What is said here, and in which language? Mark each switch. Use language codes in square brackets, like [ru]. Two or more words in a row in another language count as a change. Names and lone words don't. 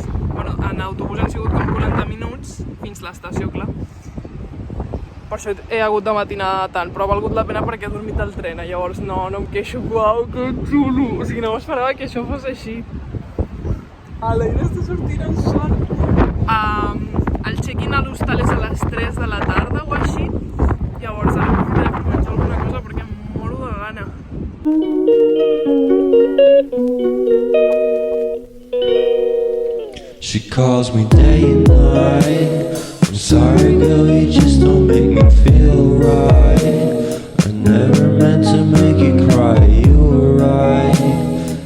[ca] Bueno, en autobús han sigut com 40 minuts fins l'estació, clar. Per això he hagut de matinar tant, però ha valgut la pena perquè he dormit al tren, llavors no em queixo. Uau, que xulo! O sigui, no m'esperava que això fos així. A l'aire està sortint el sol. El check-in a l'hostal és a les 3 de la tarda o així. Llavors ara m'he de menjar alguna cosa perquè em moro de gana. [en] She calls me day and night. I'm sorry girl, you just don't make me feel right. I never meant to make you cry, you were right.